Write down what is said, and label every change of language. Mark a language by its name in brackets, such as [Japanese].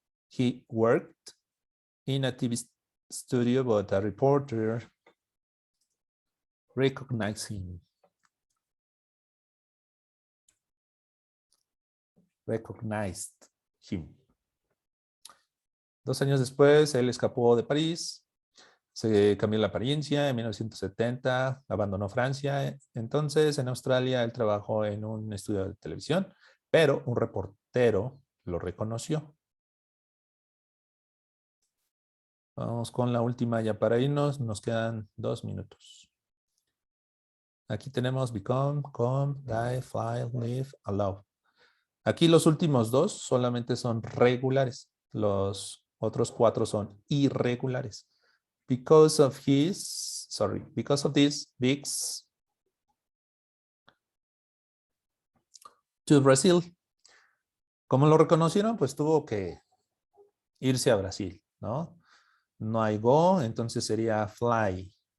[English] He worked in a TV studio, but a reporter recognized him. Recognized him. [Spanish] 2 años después, él escapó de París. Se cambió la apariencia en 1970, abandonó Francia. Entonces, en Australia, él trabajó en un estudio de televisión, pero un reportero lo reconoció. Vamos con la última ya para irnos. Nos quedan 2 minutos. Aquí tenemos become, come, die, fly, live, allow. Aquí los últimos 2 solamente son regulares. Los otros 4 son irregulares. [English] Because of this, Biggs to Brazil. [Spanish] ¿Cómo lo reconocieron? Pues tuvo que irse a Brasil, ¿no? No hay go, entonces sería fly.